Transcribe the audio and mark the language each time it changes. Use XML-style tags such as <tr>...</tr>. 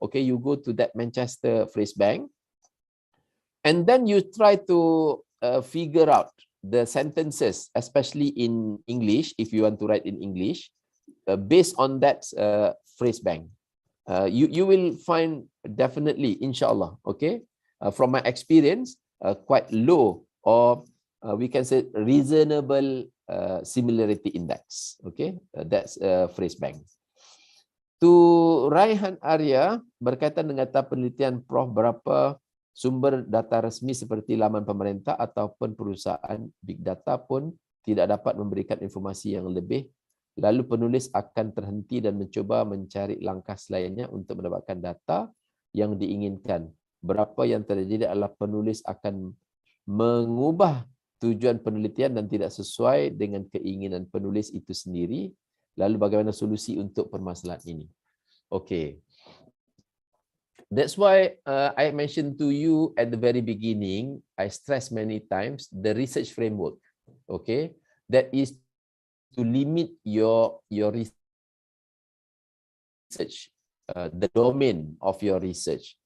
<en>Okay, you go to that Manchester Phrase Bank, and then you try to figure out the sentences, especially in English, if you want to write in English, based on that phrase bank. You will find definitely, inshallah, okay, from my experience, quite low, or we can say reasonable similarity index. Okay, that's phrase bank.</en> <id>To Raihan Arya, berkaitan dengan data penelitian Prof, berapa sumber data resmi seperti laman pemerintah ataupun perusahaan big data pun tidak dapat memberikan informasi yang lebih, lalu penulis akan terhenti dan mencuba mencari langkah selainnya untuk mendapatkan data yang diinginkan. Berapa yang terjadi adalah penulis akan mengubah tujuan penelitian dan tidak sesuai dengan keinginan penulis itu sendiri. Lalu bagaimana solusi untuk permasalahan ini? Okay.</id> <en>That's why I mentioned to you at the very beginning, I stress many times the research framework. Okay, that is to limit your research, the domain of your research.</en>